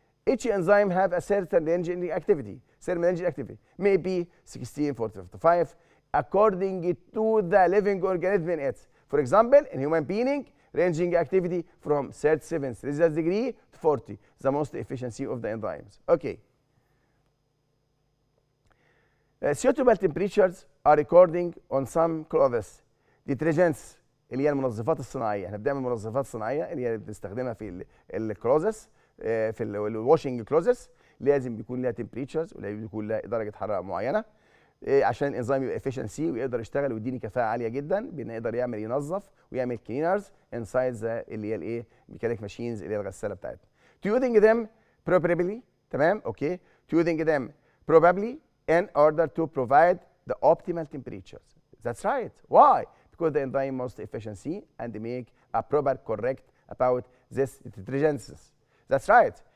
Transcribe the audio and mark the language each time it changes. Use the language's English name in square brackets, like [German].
[English] Each enzyme have a certain ranging activity. Thermal ranging activity may be 16, 40, 55 according to the living organism in it. For example, in human being, ranging activity from 37 Celsius degree to 40, the most efficiency of the enzymes. Okay. Suitable temperatures are recording on some clothes. [Arabic] detergents اللي هي المنظفات الصناعيه، احنا بنعمل منظفات صناعيه اللي هي بنستخدمها في الكلوزس، في الواشنج كلوزس، لازم بيكون لها تمبريتشرز ولازم يكون لها درجه حراره معينه عشان الانزيم يبقى افشنسي ويقدر يشتغل ويديني كفاءه عاليه جدا بان يقدر ينظف ويعمل كلينرز انسايد اللي هي الايه ميكانيك ماشينز اللي هي الغساله بتاعتنا. [English] To using them properly، [Arabic] تمام؟ [English] Okay. To using them probably in order to provide the optimal temperatures. That's right. Why? Because the enzyme most efficiency and make a proper correct about this detergents. That's right.